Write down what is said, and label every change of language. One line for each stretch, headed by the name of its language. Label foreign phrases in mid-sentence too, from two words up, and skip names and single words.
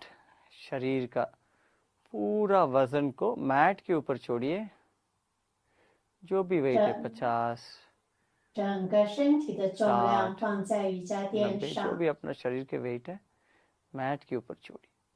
Hindi: शरीर का पूरा वजन को मैट के ऊपर छोड़िए. जो भी वेट है 50,
Chinese: 整个身体的重量放在瑜伽垫
Hindi: 90, जो
Chinese: 上，
Hindi: भी अपना शरीर के वेट है मैट के ऊपर छोड़िए.